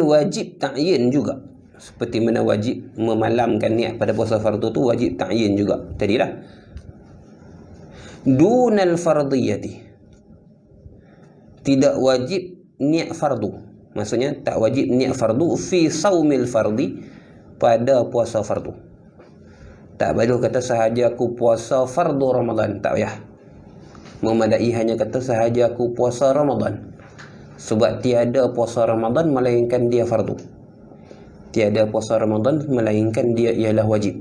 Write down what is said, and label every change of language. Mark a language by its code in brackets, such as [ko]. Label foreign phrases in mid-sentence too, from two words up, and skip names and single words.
[ms] wajib ta'yin juga, seperti mana wajib memalamkan niat pada puasa fardu tu wajib ta'yin juga tadilah. [ar] دون الفرضية, [ms] tidak wajib niat fardu, maksudnya tak wajib niat fardu [ar] في صوم الفرض, [ms] pada puasa fardu. Tak perlu kata sahaja aku puasa fardu Ramadan, tak payah. Memadai hanya kata sahaja aku puasa Ramadan, sebab tiada puasa Ramadan melainkan dia fardu. Tiada puasa Ramadan melainkan dia ialah wajib.